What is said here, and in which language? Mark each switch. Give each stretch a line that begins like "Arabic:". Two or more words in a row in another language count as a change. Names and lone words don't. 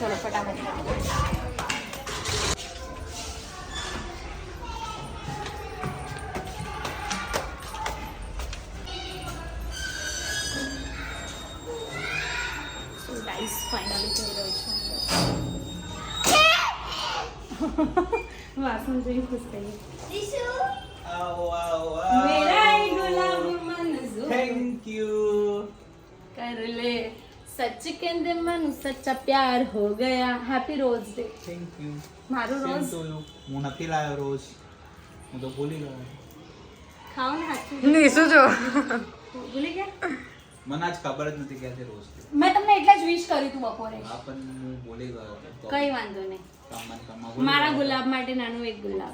Gujarati: ચલો ફટાફટ. ફાઇનલી થઈ રહ્યું છે. વાસણ જોઈ ખુશ થઈ.
Hindi: मेरा गुलाब मंज़ूर,
English: Thank you.
Hindi: कर ले सच के दिन मन सच्चा प्यार हो गया.
English: Happy Rose Day. Thank you.
Gujarati: મારું રોજ હું નથી લાવ્યો રોજ, હું તો ભૂલી ગયો. ખાઓ ને હાથથી. નહીં શું જો ભૂલી ગયા? મને આજ ખબર જ નથી કે આજે રોજ છે. મેં તમને એટલે જ વિશ કરી તું બપોરે. હા પણ હું ભૂલી ગયો. કઈ વાંધો નહીં. મારા ગુલાબ માટે નાનું એક ગુલાબ.